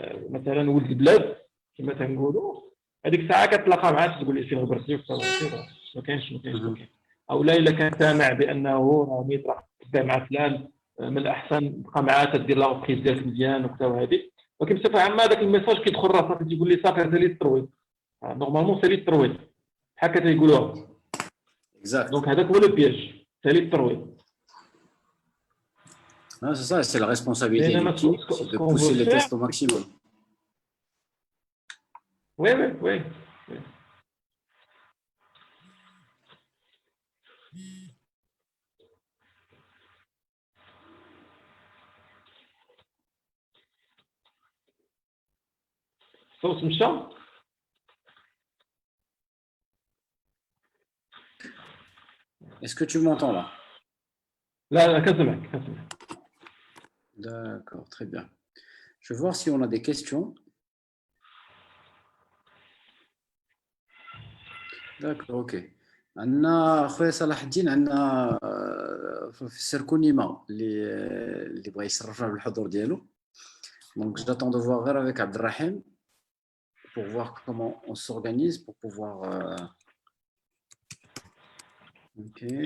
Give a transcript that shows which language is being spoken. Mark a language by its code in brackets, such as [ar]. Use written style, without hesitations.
[ar] مثلا ولد البلاد كما تنقولوا هذيك الساعه كتلاقى معاه تقول لي فين غبرتي ما كاينش او لا الا كان سامع بانه راه يطرح تبع مع فلان من الاحسن تبقى معاه تدير لا ريبريز ديالك مزيان وكذا وهذه ولكن بصفه عامه هذاك الميساج كيدخل راسك تيقول لي صافي سالي الترويض نورمالمون سالي الترويض بحال هكا تيقولوها [fr] Exact. Donc, هذاك هو le piège. C'est الترويض. Non, c'est ça, c'est la responsabilité de l'équipe, c'est de pousser les tests au maximum. Oui, oui, oui. [ar] صوت مشى؟ [fr] Est-ce que tu m'entends là? [ar] لا لا كنسمعك كنسمعك. [fr] D'accord, très bien. Je vais voir si on a des questions. D'accord, ok. [ar] عندنا خويا صلاح الدين عندنا في السيركونيما اللي بغى يشرفنا بالحضور ديالو. [fr] Donc j'attends de voir غير avec Abdelrahim pour voir comment on s'organise pour pouvoir ok.